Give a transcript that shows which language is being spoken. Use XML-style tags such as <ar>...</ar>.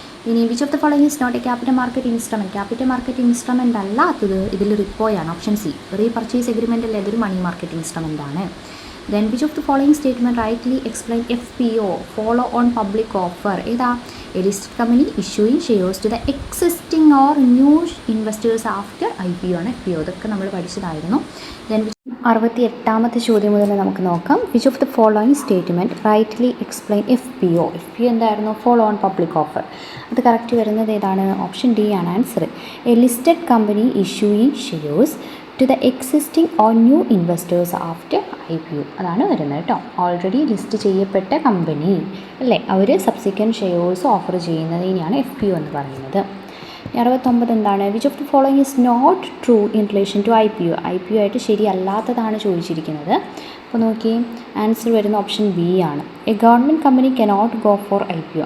<en>ഇനി which of the following is not a capital market instrument</en> <ml>അല്ലാത്തത് ഇതിൽ റിപ്പോയാണ്, option C. Repurchase agreement അല്ലേ, അതൊരു മണി മാർക്കറ്റ് ഇൻസ്ട്രുമെൻ്റ് ആണ്.</ml> <en>Then which of the following statement rightly explain FPO, follow on public offer?</en> <ml>ഏതാ?</ml> <en>A listed company issuing shares to the existing or new investors after IPO ആണ് FPO.</en> <ml>ഇതൊക്കെ നമ്മൾ പഠിച്ചതായിരുന്നു. Then 68ാമത്തെ ചോദ്യം മുതൽ നമുക്ക് നോക്കാം.</ml> <en>Which of the following statement rightly explain FPO?</en> <ml>FPO എന്തായിരുന്നു?</ml> <en>Follow on public offer.</en> <ml>അത് കറക്റ്റ് വരുന്നത് ഏതാണ്? ഓപ്ഷൻ ഡി ആണ് answer.</ml> <en>A listed company issuing shares to the existing or new investors after IPO</en> <ml>അതാണ് വരുന്നത് കേട്ടോ. ഓൾറെഡി ലിസ്റ്റ് ചെയ്യപ്പെട്ട company അല്ലേ, അവർ സബ്സിക്വൻറ്റ് ഷെയർസ് ഓഫർ ചെയ്യുന്നതിനെയാണ് FPO എന്ന് പറയുന്നത്. 69 എന്താണ്?</ml> <en>which of the following is not true in relation to IPO</en> <ml>ആയിട്ട് ശരിയല്ലാത്തതാണ് ചോദിച്ചിരിക്കുന്നത്. അപ്പോൾ നോക്കി ആൻസർ വരുന്ന ഓപ്ഷൻ ബി ആണ്.</ml> <en>A government company cannot go for IPO.</en>